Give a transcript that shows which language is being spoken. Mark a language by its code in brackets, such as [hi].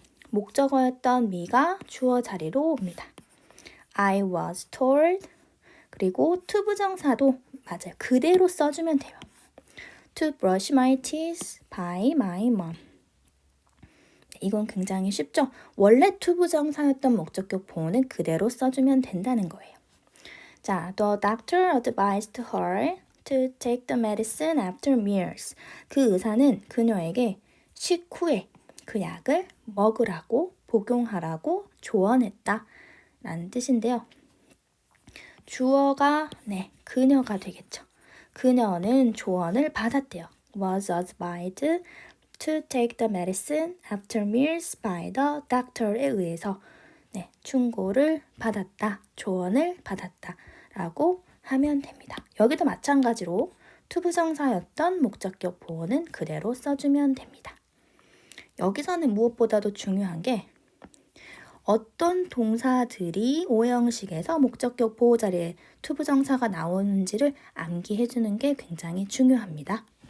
[ko] 목적어였던 me가 주어 자리로 옵니다. [en] I was told [ko] 그리고 투부정사도 맞아요. 그대로 써주면 돼요. [en] To brush my teeth by my mom. [ko] 이건 굉장히 쉽죠? 원래 투부정사였던 목적격 보호는 그대로 써주면 된다는 거예요. [en] 자, the doctor advised her to take the medicine after meals. [ko] 그 의사는 그녀에게 식후에 그 약을 먹으라고 복용하라고 조언했다 라는 뜻인데요. 주어가 그녀가 되겠죠. 그녀는 조언을 받았대요. [en] was advised to take the medicine after meals by the doctor에 [ko] 의해서 충고를 받았다, 조언을 받았다 라고 하면 됩니다. 여기도 마찬가지로 투부정사였던 목적격 보호는 그대로 써주면 됩니다. 여기서는 무엇보다도 중요한 게 어떤 동사들이 오형식에서 목적격 보호 자리에 투부정사가 나오는지를 암기해주는 게 굉장히 중요합니다.